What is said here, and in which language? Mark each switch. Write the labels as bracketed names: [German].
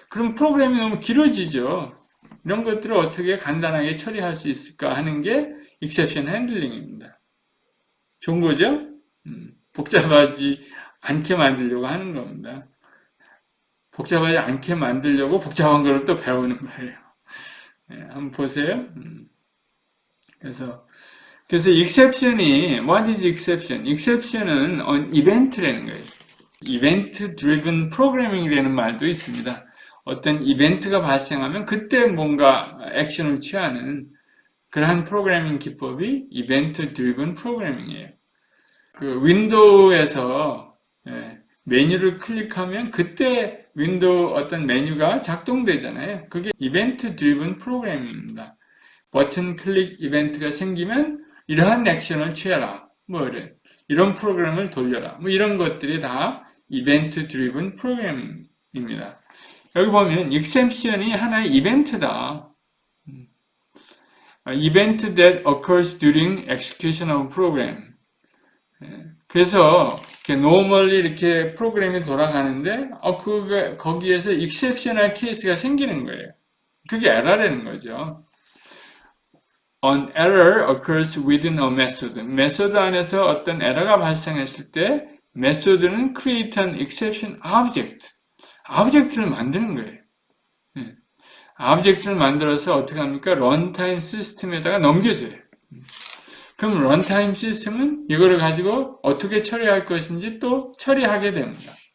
[Korean] 그럼 프로그램이 너무 길어지죠. 이런 것들을 어떻게 간단하게 처리할 수 있을까 하는 게 exception handling입니다. 좋은 거죠? 복잡하지 않게 만들려고 하는 겁니다. 복잡하지 않게 만들려고 복잡한 걸 또 배우는 거예요. 네, 한번 보세요. 그래서 exception이 [English] what is exception? [Korean] exception은 이벤트라는 거예요. 이벤트 driven programming이라는 말도 있습니다. 어떤 이벤트가 발생하면 그때 뭔가 액션을 취하는 그러한 프로그래밍 기법이 이벤트 드리븐 프로그래밍이에요. 그 윈도우에서 메뉴를 클릭하면 그때 윈도우 어떤 메뉴가 작동되잖아요. 그게 이벤트 드리븐 프로그래밍입니다. 버튼 클릭 이벤트가 생기면 이러한 액션을 취해라. 뭐 이런 프로그램을 돌려라. 뭐 이런 것들이 다 이벤트 드리븐 프로그래밍입니다. 여기 보면 exception이 하나의 이벤트다. [English] event that occurs during execution of program. [Korean] 그래서 normally 이렇게 프로그램이 돌아가는데 거기에서 exceptional case가 생기는 거예요. 그게 error라는 거죠. [English] An error occurs within a method. [Korean] 메소드 안에서 어떤 에러가 발생했을 때 메소드는 [English] create an exception object. [Korean] object를 만드는 거예요. object를 만들어서 어떻게 합니까? 런타임 시스템에다가 넘겨줘요. 그럼 런타임 시스템은 이거를 가지고 어떻게 처리할 것인지 또 처리하게 됩니다.